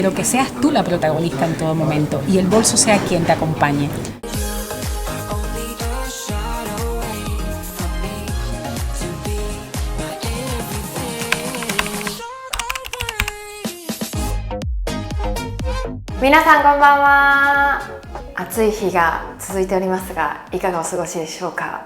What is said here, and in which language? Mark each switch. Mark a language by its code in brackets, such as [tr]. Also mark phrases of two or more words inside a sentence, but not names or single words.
[es] pero que seas tú la protagonista en todo momento y el bolso sea quien te acompañe. [ja] 皆さんこんばんは。暑い日が続いておりますが、いかがお過ごしでしょうか。